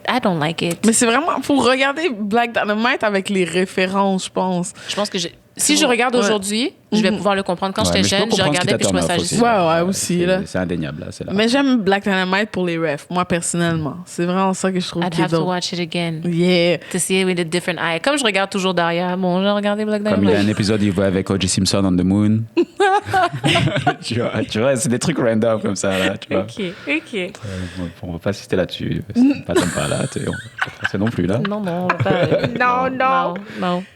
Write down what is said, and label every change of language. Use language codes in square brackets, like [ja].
[en] I don't like it. [fr] Mais c'est vraiment, faut regarder Black Dynamite avec les références, je pense. Je pense que si je regarde aujourd'hui, je vais pouvoir le comprendre. Quand j'étais jeune, je regardais puis je trouvais ça juste. Ouais, aussi, là. C'est indéniable, là. C'est là. Mais j'aime Black Dynamite pour les refs, moi, personnellement. C'est vraiment ça que je trouve [en] I'd have to watch it again. Yeah. To see it with a different eye. [fr] Comme je regarde toujours derrière. Bon, j'ai regardé Black Comme il y a Dynamite. un épisode, il voit avec O.J. Simpson [en] on the moon. [fr] tu vois, c'est des trucs random comme ça, là, tu vois. OK. On va pas insister là-dessus. Pas sympa, là. On va pas passer non plus, là. Non, pas... non.